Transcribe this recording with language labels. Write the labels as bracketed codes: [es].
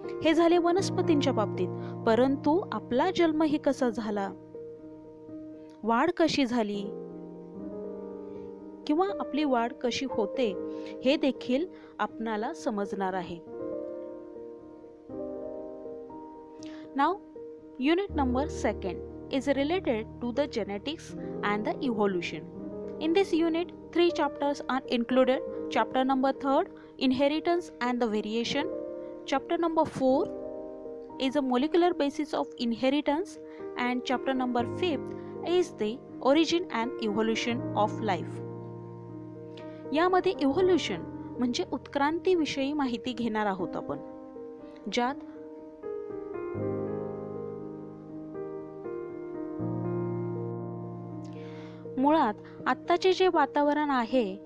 [mr] हे झाले वनस्पतींच्या बाबतीत. परंतु आपला जन्मही कसा झाला, वाढ कशी झाली किंवा आपली वाढ कशी होते, हे देखील आपणाला समजणार आहे. [en] Now, unit number 2 is related to the genetics and the evolution. In this unit, 3 chapters are included. Chapter number 3, inheritance and the variation. Chapter number 4 is a molecular basis of inheritance, and chapter number 5 is the origin and evolution of life. [mr] यामध्ये evolution म्हणजे उत्क्रांतीविषयी माहिती घेणार आहोत आपण, ज्यात मुळात आत्ताचे जे वातावरण आहे,